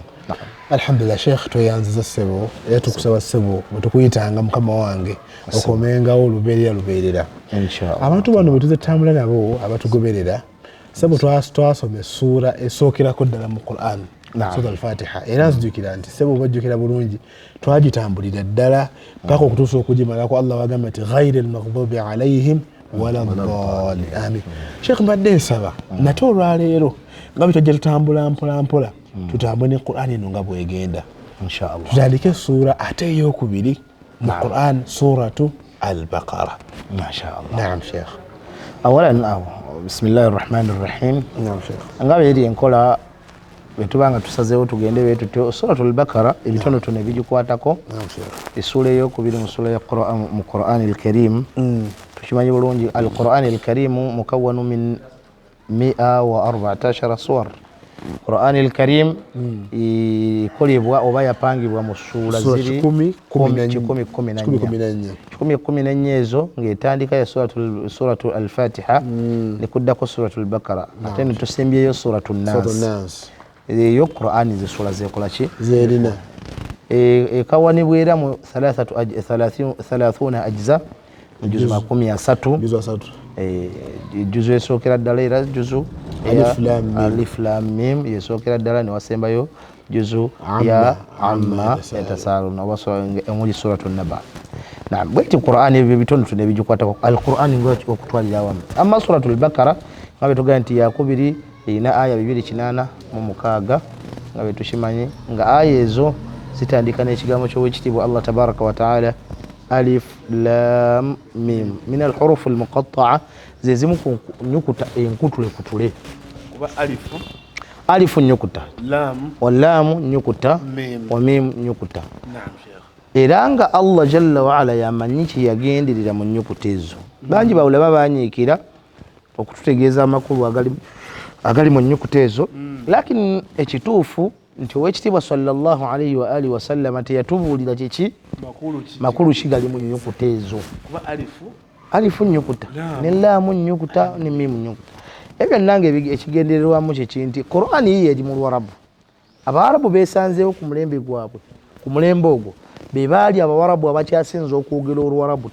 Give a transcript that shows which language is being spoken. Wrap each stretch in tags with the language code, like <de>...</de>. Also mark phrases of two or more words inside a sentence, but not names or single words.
<lg>Alhamdulillah Sheikh, tweyanziza ssebo era tukusaba ssebo bwe tukuyitanga mukama wange okomengawo olubeerera.</lg> <ar>Inshallah.</ar> <lg>Abantu bano bwe tuze tutambula nabo abatugoberera ssebo twasoma essuura esookerako ddala mu Qur'an, Sura al-Fatiha, era nzijukira nti ssebo bajjukira bulungi twagitambulira ddala mpaka okutuusa okugimalako.</lg> <ar>Allah</ar> <lg>wagamba nti</lg> <ar>غير المغضوب عليهم ولا الضالين آمين.</ar> <lg>Sheikh, mbadde nsaba nate olwaleero nga bwe twajja tutambula mpola tutambule ne Qur'an eno nga bwegenda inshallah. Tutandike essuura ate ey'okubiri mu Qur'an, suratu al-Baqara.</lg> <ar>Mashaallah. Naam Sheikh. أولاً بسم الله الرحمن الرحيم. Naam Sheikh.</ar> <lg>Nga bwe enkola bwe tubanga tusazeewo tugende bwe tutyo suratu al-Baqara ebitonotono ebigikwatako.</lg> <ar>Naam Sheikh.</ar> <lg>Essula ey'okubiri mu sura ya Qur'an al-Karim. Tukimanyi bulungi</lg> <ar>al-Qur'an al-Karim مكون من 114 سور.</ar> <lg>Qur'an al-Karim ikolebwa oba yapangibwa mu ssuula ziri 14 ezo ng'etandika ya suratu al-Fatiha ne kuddako suratu al-Baqara ate ne tusembyeyo suratu an-Nas. Eyo Qur'an zissuula zeekola ki? Zeerina. Ekawanibwa era mu 30</lg> <ar>أجزاء جزء</ar> <lg>30. Juzu esookera ddala era juzu Alif Lam Mim yesookera ddala ne wasembayo juzu ya Amma yatasaaluna oba emuli suratu Naba. Naam, bweti Qur'an ebyo bitonotono ebigikwatako al-Qur'an ng'okutwalira awamu. Amma suratu al-Baqara nga bwe tugamba nti yakubiri erina aya 286 nga bwe tukimanyi nga aya ezo zitandika n'ekigambo ky'owekitiibwa Allah</lg> <ar>تبارك وتعالى ألف لام ميم من الحروف المقطعة</ar> <lg>zezimu ku nyukuta enkutule kuba alifu nyukuta, lam nyukuta, wa mim nyukuta.</lg> <ar>Naam Sheikh.</ar> <lg>Era nga Allah</lg> <ar>جل وعلا</ar> <lg>yamanyi kyeyagenderera mu nyukuta ezo. Bangi bawulaba banyiikira okututegeeza amakulu agali mu nyukuta ezo, lakini ekituufu nti owekitiibwa</lg> <ar>صلى الله عليه وآله وسلم</ar> <lg>teyatubuulira kiki makulu kigali mu nnyukuta ezo alifu nnyukuta ne laamu nnyukuta ne mimu nnyukuta ebyo nange ekigendererwamu kyeki nti Qur'ani yiye eri mu Luwarabu. Abawarabu beesanzeewo ku mulembe gwabwe, ku mulembe ogwo be baali Abawarabu abakyasinza okwogera Oluwarabu.</lg>